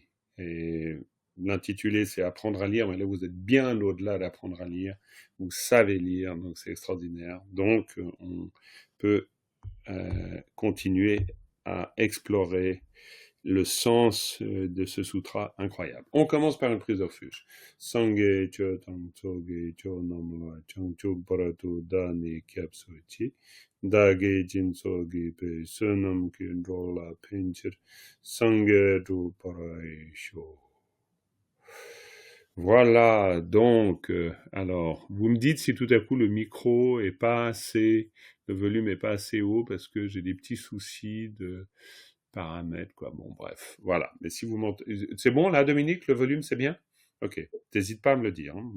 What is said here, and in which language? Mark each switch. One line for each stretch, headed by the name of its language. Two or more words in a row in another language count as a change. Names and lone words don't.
French: Et l'intitulé c'est Apprendre à lire, mais là vous êtes bien au-delà d'apprendre à lire, vous savez lire, donc c'est extraordinaire. Donc on peut continuer à explorer le sens de ce sutra incroyable. On commence par une prise de refuge.
Tibetan: སངས་རྒྱས་ཆོས་དང་ཚོགས་ཀྱི་མཆོག་རྣམས་ལ། བྱང་ཆུབ་བར་དུ་བདག་ནི་སྐྱབས་སུ་མཆི། བདག་གིས་སྦྱིན་སོགས་བགྱིས་པའི་བསོད་ནམས་ཀྱིས། འགྲོ་ལ་ཕན་ཕྱིར་སངས་རྒྱས་འགྲུབ་པར་ཤོག.
French: Voilà, donc, alors, vous me dites si tout à coup le micro est pas assez, le volume est pas assez haut parce que j'ai des petits soucis de paramètres, quoi. Bon, bref, voilà. Mais si vous m'entendez, c'est bon là, Dominique, le volume, c'est bien? Ok, t'hésites pas à me le dire, hein.